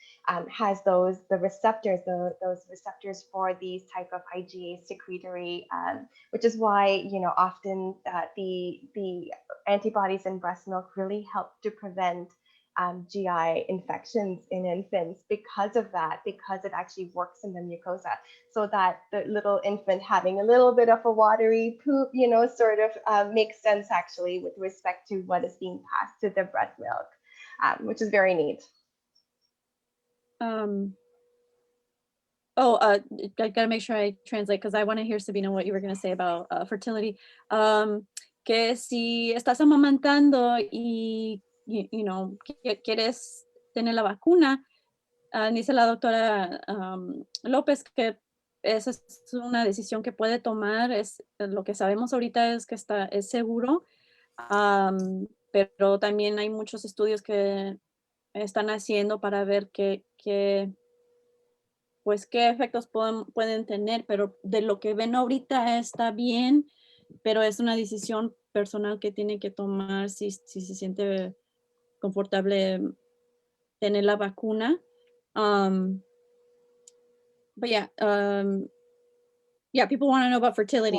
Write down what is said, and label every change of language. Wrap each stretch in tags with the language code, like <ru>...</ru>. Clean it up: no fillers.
<en>Has those receptors for these type of IgA secretory, which is why often the antibodies in breast milk really help to prevent GI infections in infants because of that, because it actually works in the mucosa, so that the little infant having a little bit of a watery poop, sort of makes sense actually with respect to what is being passed to the breast milk, which is very neat. I gotta make sure I translate because I want to hear, Sabina, what you were going to say about fertility.</en> <es>Que si estás amamantando y quieres tener la vacuna, dice la doctora López que esa es una decisión que puede tomar. Lo que sabemos ahorita es que es seguro, pero también hay muchos estudios que están haciendo para ver qué efectos pueden tener, pero de lo que ven ahorita está bien, pero es una decisión personal que tiene que tomar si se siente confortable tener la vacuna.</es> <en>But yeah, people want to know about fertility.</en>